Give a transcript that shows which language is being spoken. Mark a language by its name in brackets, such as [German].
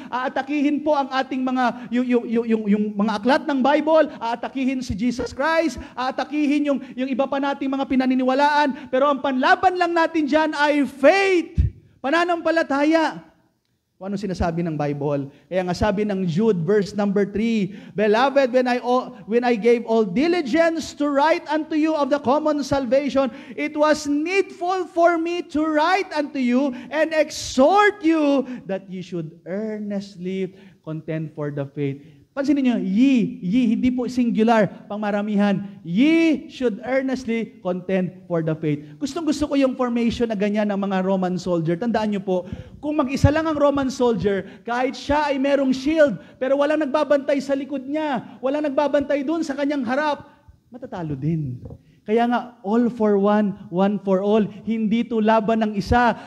[Filipino] Aatakihin po ang ating mga, yung mga aklat ng Bible, aatakihin si Jesus Christ, aatakihin yung iba pa nating mga pinaniniwalaan, pero ang panlaban lang natin dyan ay faith, pananampalataya. Kung ano sinasabi ng Bible. Kaya nga sabi ng [English] Jude, verse number 3, Beloved, when I gave all diligence to write unto you of the common salvation, it was needful for me to write unto you and exhort you that ye should earnestly contend for the faith. [Filipino] Pansinin niyo, ye, hindi po singular, pangmaramihan. [English] Ye should earnestly contend for the faith. [Filipino] Gustong-gusto ko yung formation na ganyan ng mga Roman soldier. Tandaan niyo po, kung mag-isa lang ang Roman soldier, kahit siya ay merong shield, pero walang nagbabantay sa likod niya, walang nagbabantay dun sa kanyang harap, matatalo din. Kaya nga, [English] all for one, one for all. [Filipino] Hindi to laban ng isa.